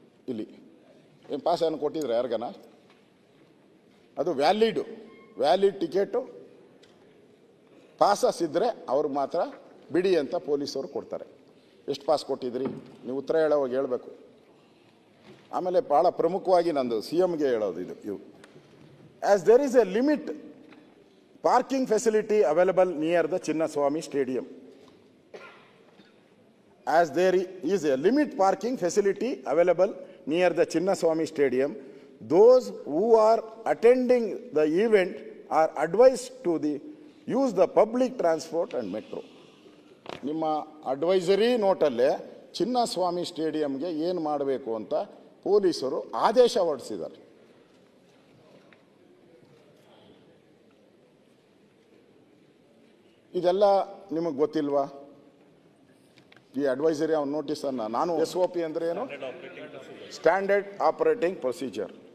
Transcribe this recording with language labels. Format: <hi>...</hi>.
<kn>ಇಲ್ಲಿ ಏನು ಪಾಸ್ ಏನು ಕೊಟ್ಟಿದ್ರೆ ಯಾರಿಗಾನ? ಅದು ವ್ಯಾಲಿಡ್ ಟಿಕೆಟು ಪಾಸಸ್ ಇದ್ದರೆ ಅವ್ರಿಗೆ ಮಾತ್ರ ಬಿಡಿ ಅಂತ ಪೊಲೀಸರು ಕೊಡ್ತಾರೆ. ಎಷ್ಟು ಪಾಸ್ ಕೊಟ್ಟಿದ್ರಿ ನೀವು ಉತ್ತರ ಹೇಳೋವಾಗ ಹೇಳಬೇಕು. ಆಮೇಲೆ ಭಾಳ ಪ್ರಮುಖವಾಗಿ ನಂದು CMಗೆ ಹೇಳೋದು ಇವು</kn> <en>As there is a limit parking facility available near the Chinnaswamy stadium. As there is a limit parking facility available near the Chinnaswamy Stadium, those who are attending the event are advised to use the public transport and metro.</en> <kn>ನಿಮ್ಮ advisory ನೋಟಲ್ಲೇ Chinnaswamy ಸ್ಟೇಡಿಯಂಗೆ ಏನು ಮಾಡಬೇಕು ಅಂತ ಪೊಲೀಸರು ಆದೇಶ ಹೊರಡಿಸಿದ್ದಾರೆ. ಇದೆಲ್ಲ ನಿಮಗೆ ಗೊತ್ತಿಲ್ವಾ? ಈ ಅಡ್ವೈಸರಿ ನೋಟಿಸನ್ನು ನಾನು SOP ಅಂದರೆ ಏನು? Standard operating procedure.</kn>